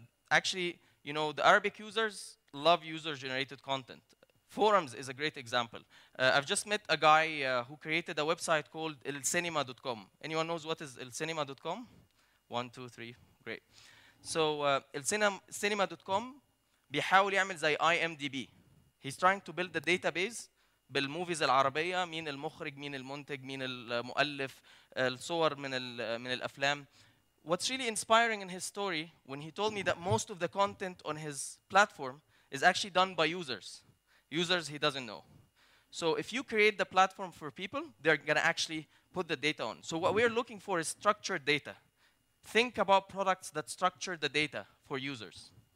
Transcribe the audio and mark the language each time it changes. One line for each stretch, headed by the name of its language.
English: Actually, you know, the Arabic users love user-generated content. Forums is a great example. I've just met a guy who created a website called elcinema.com. Anyone knows what is elcinema.com? 1, 2, 3, great.
Arabic: So elcinema.com بيحاول يعمل زي IMDb.
English: He's trying to build a database
Arabic: بالموفيز العربية، مين المخرج، مين المنتج، مين المؤلف، الصور من الأفلام.
English: What's really inspiring in his story when he told me that most of the content on his platform is actually done by users he doesn't know. So if you create the platform for people, they're going to actually put the data on. So what we're looking for is structured data. Think about products that structure the data for users.